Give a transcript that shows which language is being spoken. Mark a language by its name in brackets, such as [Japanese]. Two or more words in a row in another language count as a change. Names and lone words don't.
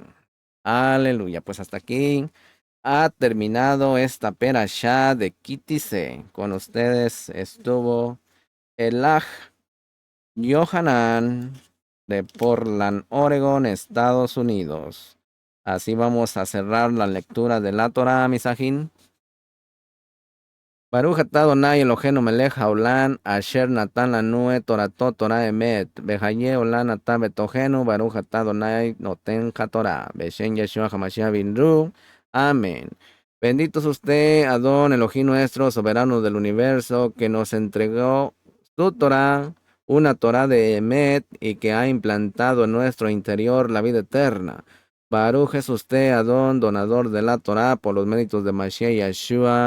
[Spanish] Aleluya, pues hasta aquí ha terminado esta perashá de Kitise. Con ustedes estuvo Elaj Yohanan de Portland, Oregon, Estados Unidos. Así vamos a cerrar la lectura de la Torah, Misajín. [Hebrew] ברוך אתה אדוני אלוהינו מלך העולם, אשר נתן לנו תורתו תורה אמת, בחיי עולם אתה בתוכנו, ברוך אתה אדוני נותן התורה, בשם ישוע המשיח בנרו. [Spanish] Amén. Bendito es usted, Adón Elohim nuestro, soberano del universo, que nos entregó su Torah, una Torah de emet, y que ha implantado en nuestro interior la vida eterna. Baruch es usted, Adón, donador de la Torah, por los méritos de Mashiach Yeshua.